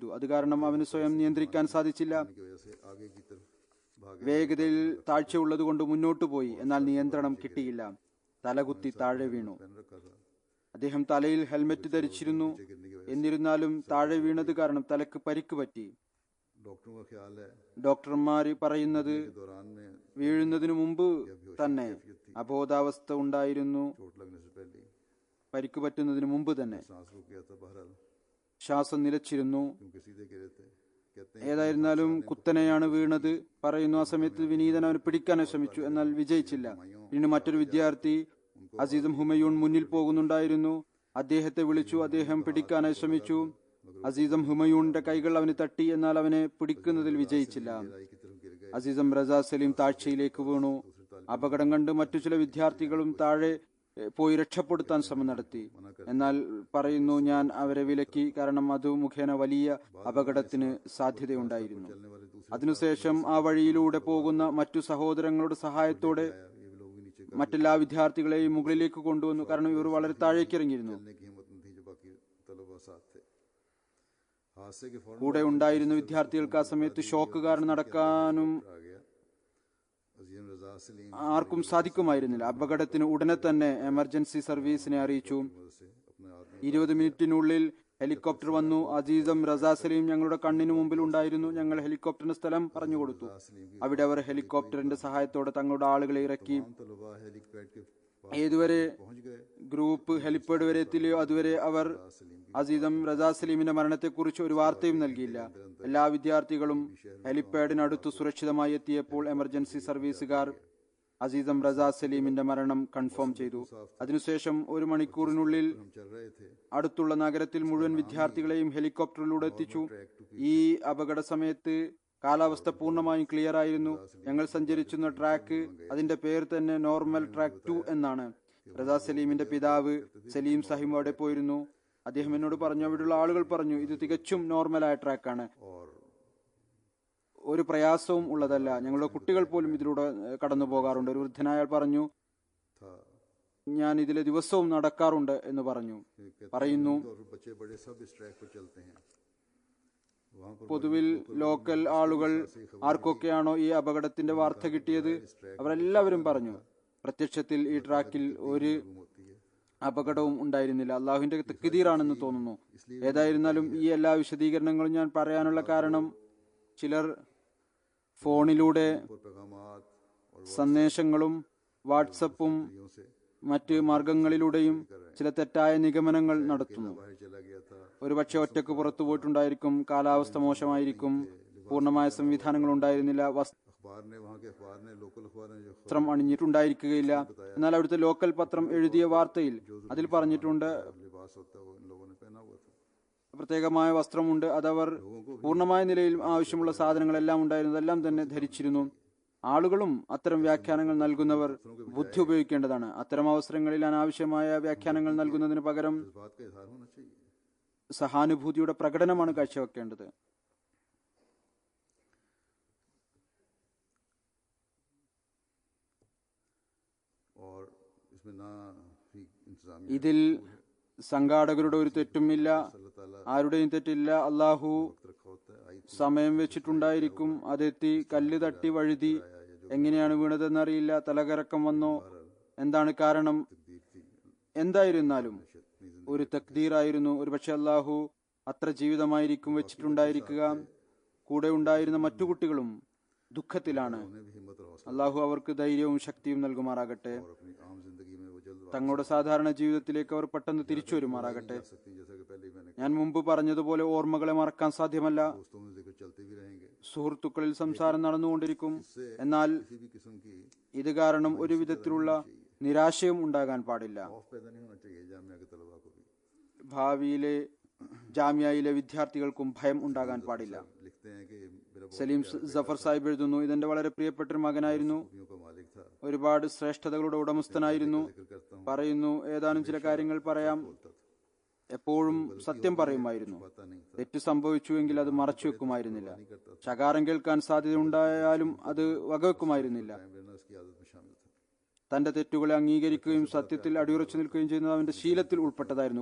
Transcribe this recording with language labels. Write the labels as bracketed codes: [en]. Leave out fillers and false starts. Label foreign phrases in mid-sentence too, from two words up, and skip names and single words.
[ml] അത് കാരണം അവന് സ്വയം നിയന്ത്രിക്കാൻ സാധിച്ചില്ല. [hi] की वजह से आगे की तरफ भागे. [ml] വേഗതയിൽ താഴ്ചയുള്ളത് കൊണ്ട് മുന്നോട്ടു പോയി. എന്നാൽ നിയന്ത്രണം കിട്ടിയില്ല. തലകുത്തി താഴെ വീണു. [hi] पहन रखा था. [ml] അദ്ദേഹം തലയിൽ ഹെൽമെറ്റ് ധരിച്ചിരുന്നു. എന്നിരുന്നാലും താഴെ വീണത് കാരണം തലക്ക് പരിക്ക് പറ്റി. [hi] डॉक्टरों का ख्याल है [ml] ഡോക്ടർമാർ പറയുന്നത് [hi] के दौरान में [ml] വീഴുന്നതിനു മുമ്പ് തന്നെ അബോധാവസ്ഥ ഉണ്ടായിരുന്നു. [hi] चोट लगने से पहले [ml] പരിക്ക് പറ്റുന്നതിന് മുമ്പ് തന്നെ [hi] सांस रुक गया था. बहरहाल [ml] ശ്വാസം നിലച്ചിരുന്നു. [hi] क्योंकि सीधे गिरे थे. कहते हैं [ml] ഏതായിരുന്നാലും കുത്തനെയാണ് വീണത് പറയുന്നു. ആ സമയത്ത് വിനീതൻ അവനെ പിടിക്കാൻ ശ്രമിച്ചു. എന്നാൽ വിജയിച്ചില്ല. പിന്നീട് മറ്റൊരു വിദ്യാർത്ഥി അസീസും ഹുമയൂൺ മുന്നിൽ പോകുന്നുണ്ടായിരുന്നു. അദ്ദേഹത്തെ വിളിച്ചു. അദ്ദേഹം പിടിക്കാനായി ശ്രമിച്ചു. അസീസം ഹുമയൂണിന്റെ കൈകൾ അവന് തട്ടി. എന്നാൽ അവനെ പിടിക്കുന്നതിൽ വിജയിച്ചില്ല. [hi] गहराई की तरफ गिर गए. [ml] അസീസം റസാ സലീം താഴ്ചയിലേക്ക് വീണു. അപകടം കണ്ട് മറ്റു ചില വിദ്യാർത്ഥികളും താഴെ പോയി രക്ഷപ്പെടുത്താൻ ശ്രമം നടത്തി. എന്നാൽ പറയുന്നു, ഞാൻ അവരെ വിലക്കി. കാരണം അത് മുഖേന വലിയ അപകടത്തിന് സാധ്യതയുണ്ടായിരുന്നു. [hi] चलने वाले दूसरे [ml] അതിനുശേഷം ആ വഴിയിലൂടെ പോകുന്ന മറ്റു സഹോദരങ്ങളുടെ സഹായത്തോടെ [hi] ये लोग भी नीचे [ml] മറ്റെല്ലാ വിദ്യാർത്ഥികളെയും മുകളിലേക്ക് കൊണ്ടുവന്നു. കാരണം ഇവർ വളരെ താഴേക്ക് ഇറങ്ങിയിരുന്നു. [hi] चलने की हिम्मत नहीं थी जो बाकी तलबा साथ थे। हादसे के फौरन [ml] കൂടെ ഉണ്ടായിരുന്ന വിദ്യാർത്ഥികൾക്ക് ആ സമയത്ത് ഷോക്ക് കാരണം നടക്കാനും [hi] आ गया। अजीम रजा सलीम [ml] ആർക്കും സാധിക്കുമായിരുന്നില്ല. അപകടത്തിന് ഉടനെ തന്നെ [en] emergency service [ml] അറിയിച്ചു. [hi] से अपने आदमी [ml] 20 മിനിറ്റിനുള്ളിൽ ഹെലികോപ്റ്റർ വന്നു. അസീസും റസാ സലീം ഞങ്ങളുടെ കണ്ണിന് മുമ്പിൽ ഉണ്ടായിരുന്നു. ഞങ്ങൾ ഹെലികോപ്റ്ററിന്റെ സ്ഥലം പറഞ്ഞു കൊടുത്തു. അവിടെ അവർ ഹെലികോപ്റ്ററിന്റെ സഹായത്തോടെ തങ്ങളുടെ ആളുകളെ ഇറക്കി. [hi] तलबा हेलीपैड के [ml] ഏതുവരെ [hi] पहुंच गए। [ml] ഗ്രൂപ്പ് ഹെലിപ്പാഡ് വരെ എത്തില്ലയോ അതുവരെ അവർ അസീസും റസാ സലീമിന്റെ മരണത്തെക്കുറിച്ച് ഒരു വാർത്തയും നൽകിയില്ല. എല്ലാ വിദ്യാർത്ഥികളും ഹെലിപ്പാഡിനടുത്ത് സുരക്ഷിതമായി എത്തിയപ്പോൾ [en] emergency service [ml] അസീസും റസാ സലീമിന്റെ മരണം കൺഫേം ചെയ്തു. അതിനുശേഷം 1 മണിക്കൂറിനുള്ളിൽ [hi] हम चल रहे थे। [ml] അടുത്തുള്ള നഗരത്തിൽ മുഴുവൻ വിദ്യാർത്ഥികളെയും ഹെലികോപ്റ്ററിലൂടെ എത്തിച്ചു. ഈ അപകട സമയത്ത് കാലാവസ്ഥ പൂർണ്ണമായും ക്ലിയർ ആയിരുന്നു. ഞങ്ങൾ സഞ്ചരിച്ചിരുന്ന ട്രാക്ക് അതിന്റെ പേര് തന്നെ [en] normal track [ml] 2 എന്നാണ്. റസാ സലീമിന്റെ പിതാവ് സലീം സാഹിബ് അവിടെ പോയിരുന്നു. അദ്ദേഹം എന്നോട് പറഞ്ഞു, അവിടെയുള്ള ആളുകൾ പറഞ്ഞു ഇത് തികച്ചും നോർമലായ ട്രാക്കാണ്, [hi] और [ml] ഒരു പ്രയാസവും ഉള്ളതല്ല, ഞങ്ങളുടെ കുട്ടികൾ പോലും ഇതിലൂടെ കടന്നു പോകാറുണ്ട്. ഒരു വൃദ്ധനായ ആൾ പറഞ്ഞു, [hi] था [ml] ഞാൻ ഇതിലെ ദിവസവും നടക്കാറുണ്ട് എന്ന് പറഞ്ഞു. പറയുന്നു [hi] और बच्चे बड़े सब इस ट्रैक पर चलते हैं। वहां पर [ml] പൊതുവിൽ ലോക്കൽ ആളുകൾ ആർക്കൊക്കെയാണോ ഈ അപകടത്തിന്റെ വാർത്ത കിട്ടിയത് അവരെല്ലാവരും പറഞ്ഞു പ്രത്യക്ഷത്തിൽ ഈ ട്രാക്കിൽ ഒരു [hi] होती है। [ml] അപകടവും ഉണ്ടായിരുന്നില്ല. അള്ളാഹുവിന്റെ തക്ദീറാണെന്ന് തോന്നുന്നു. ഏതായിരുന്നാലും ഈ എല്ലാ വിശദീകരണങ്ങളും ഞാൻ പറയാനുള്ള കാരണം ചിലർ ഫോണിലൂടെ [hi] और पैगामात और [ml] സന്ദേശങ്ങളും വാട്സപ്പും [hi] वीडियो से [ml] മറ്റ് മാർഗങ്ങളിലൂടെയും ചില തെറ്റായ നിഗമനങ്ങൾ നടത്തുന്നു. [hi] बाहर चला गया था। [ml] ഒരുപക്ഷെ ഒറ്റക്ക് പുറത്തു പോയിട്ടുണ്ടായിരിക്കും, കാലാവസ്ഥ മോശമായിരിക്കും, പൂർണ്ണമായ സംവിധാനങ്ങൾ ഉണ്ടായിരുന്നില്ല, [hi] अखबार ने वहाँ के अखबार ने लोकल अखबार ने जो [ml] വസ്ത്രം അണിഞ്ഞിട്ടുണ്ടായിരിക്കുകയില്ല. എന്നാൽ അവിടുത്തെ ലോക്കൽ പത്രം എഴുതിയ വാർത്തയിൽ അതിൽ പറഞ്ഞിട്ടുണ്ട് [hi] लिबास होता है वो इन लोगों ने पहना हुआ था। [ml] പ്രത്യേകമായ വസ്ത്രമുണ്ട്, അതവർ പൂർണ്ണമായ നിലയിൽ ആവശ്യമുള്ള സാധനങ്ങളെല്ലാം ഉണ്ടായിരുന്നു, അതെല്ലാം തന്നെ ധരിച്ചിരുന്നു. ആളുകളും അത്തരം വ്യാഖ്യാനങ്ങൾ നൽകുന്നവർ ബുദ്ധി ഉപയോഗിക്കേണ്ടതാണ്. അത്തരം അവസരങ്ങളിൽ അനാവശ്യമായ വ്യാഖ്യാനങ്ങൾ നൽകുന്നതിന് പകരം [hi] इस बात का इजहार होना चाहिए। [ml] സഹാനുഭൂതിയുടെ പ്രകടനമാണ് കാഴ്ചവെക്കേണ്ടത്. [hi] और इसमें ना ही इंतजामिया [ml] ഇതിൽ സംഘാടകരുടെ ഒരു തെറ്റുമില്ല, [hi] अल्लाह ताला [ml] ആരുടെയും തെറ്റില്ല. അള്ളാഹു [hi] रखा होता है। आई [ml] സമയം വെച്ചിട്ടുണ്ടായിരിക്കും. അതെത്തി കല്ല് തട്ടി വഴുതി. എങ്ങനെയാണ് വീണതെന്നറിയില്ല. തലകറക്കം വന്നോ, എന്താണ് കാരണം, [hi] तकदीर थी [ml] എന്തായിരുന്നാലും ഒരു തക്ദീറായിരുന്നു. ഒരുപക്ഷെ അള്ളാഹു അത്ര ജീവിതമായിരിക്കും വെച്ചിട്ടുണ്ടായിരിക്കുക. കൂടെ ഉണ്ടായിരുന്ന മറ്റു കുട്ടികളും ദുഃഖത്തിലാണ്. [hi] उन्हें भी हिम्मत और हौसला [ml] അള്ളാഹു അവർക്ക് ധൈര്യവും ശക്തിയും നൽകുമാറാകട്ടെ. [hi] और अपनी आम जिंदगी में वो जल्द [ml] തങ്ങളുടെ സാധാരണ ജീവിതത്തിലേക്ക് അവർ പെട്ടെന്ന് തിരിച്ചു വരുമാറാകട്ടെ. [hi] आ सकती है। जैसा कि पहले ही मैंने [ml] ഞാൻ മുമ്പ് പറഞ്ഞതുപോലെ ഓർമ്മകളെ മറക്കാൻ സാധ്യമല്ല. [hi] दोस्तों में जिक्र चलते भी रहेंगे। [ml] സുഹൃത്തുക്കളിൽ സംസാരം നടന്നുകൊണ്ടിരിക്കും. എന്നാൽ [hi] किसी भी किस्म की [ml] ഇത് കാരണം ഒരു വിധത്തിലുള്ള നിരാശയും ഉണ്ടാകാൻ പാടില്ല. [hi] खौफ पैदा नहीं होना चाहिए जामिया के तलबा को भी। [ml] ഭാവിയിലെ ജാമ്യയിലെ വിദ്യാർത്ഥികൾക്കും ഭയം ഉണ്ടാകാൻ പാടില്ല. [hi] लिखते हैं कि मेरा बहुत [ml] സലീം ജഫർ സാഹിബ് എഴുതുന്നു, ഇതെന്റെ വളരെ പ്രിയപ്പെട്ട ഒരു മകനായിരുന്നു, [hi] खूबियों का मालिक था। [ml] ഒരുപാട് ശ്രേഷ്ഠതകളുടെ ഉടമസ്ഥനായിരുന്നു. [hi] जिक्र करता हूँ [ml] പറയുന്നു, ഏതാനും ചില കാര്യങ്ങൾ പറയാം. എപ്പോഴും സത്യം പറയുമായിരുന്നു. [hi] पता नहीं था। [ml] തെറ്റ് സംഭവിച്ചുവെങ്കിൽ അത് മറച്ചു വെക്കുമായിരുന്നില്ല. ശകാരം കേൾക്കാൻ സാധ്യതയുണ്ടായാലും അത് വകവെക്കുമായിരുന്നില്ല. [hi] वरना उसकी आदत में शामिल था। [ml] തന്റെ തെറ്റുകളെ അംഗീകരിക്കുകയും സത്യത്തിൽ അടിയുറച്ചു നിൽക്കുകയും ചെയ്യുന്നത് അവന്റെ ശീലത്തിൽ ഉൾപ്പെട്ടതായിരുന്നു.